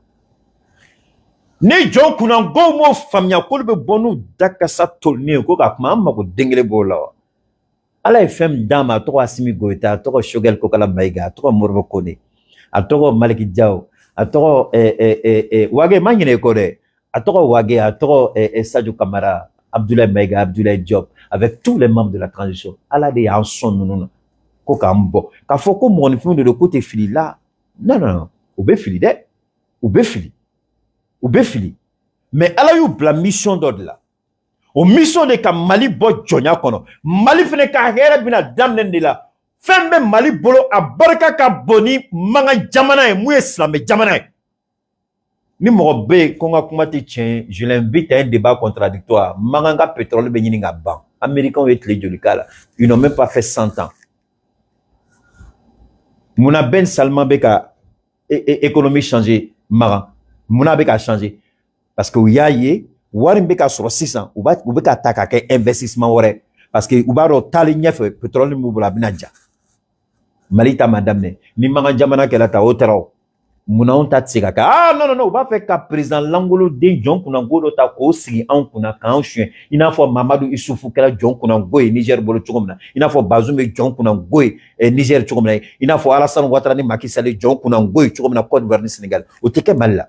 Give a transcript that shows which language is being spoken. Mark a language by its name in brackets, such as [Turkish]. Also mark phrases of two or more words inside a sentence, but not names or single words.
[Bambara] Ni jɔn kunnangow m'o faamuya k'olu bɛ bɔ n'u dakasa tolini ye ko ka kuma an mago den kelen b'o la wa. Ala ye fɛn min d'a ma a tɔgɔ Asimi Goyita a tɔgɔ Choguel Kokala Mayiga a tɔgɔ Modibo Kone a tɔgɔ Maliki Diaw a tɔgɔ Wage ma ɲinɛ i kɔ dɛ a tɔgɔ Wage a tɔgɔ Sadio Kamara Abdoulaye Mayiga Abdoulaye Diop [French] avec tous les membres de la transition [Bambara] Ala de y'an sɔn ninnu na ko k'an bɔ k'a fɔ ko mɔgɔninfinw de don k'u tɛ fili la non u bɛ fili dɛ u bɛ fili. U bɛ fili mais Ala y'u bila mission dɔ de la o mission de ka Mali bɔ jɔnya kɔnɔ Mali fɛnɛ ka hɛrɛ bɛna daminɛ de la fɛn bɛ Mali bolo a barika ka bon ni mankan jamana ye mun ye silamɛ jamana ye ni mɔgɔ bɛ yen ko n ka kuma tɛ tiɲɛ [French] je l'invite à un débat contradictoire [Bambara] mankan ka pétrole bɛ ɲini ka ban américains ye tile joli k'a la [French] ils n'ont même pas fait 100 ans [Bambara] munna Ben Salman bɛ ka [French] économie changer [Bambara] magan Muna bɛ ka changer parce que u y'a ye wari bɛ ka sɔrɔ sisan u bɛ ka ta ka kɛ investissement wɛrɛ parce que u b'a dɔn taali ɲɛfɛ pétrole min b'u bolo a bɛna ja Mali ta ma daminɛ ni mankan jamana kɛla ta o tɛra o munna anw ta tɛ se ka kɛ non u b'a fɛ ka président Langolo den jɔn kunnango dɔ ta k'o sigi anw kunna k'anw suɲɛ i n'a fɔ Mamadu Isufu kɛra jɔn kunnango ye Niger bolo cogo min na i n'a fɔ Bazoum bɛ jɔn kunnango ye Niger cogo min na i n'a fɔ Alassane Ouattara ni Macky Sall jɔn kunnango ye cogo min na Côte d'Ivoire ni Sénégal o tɛ kɛ Mali la.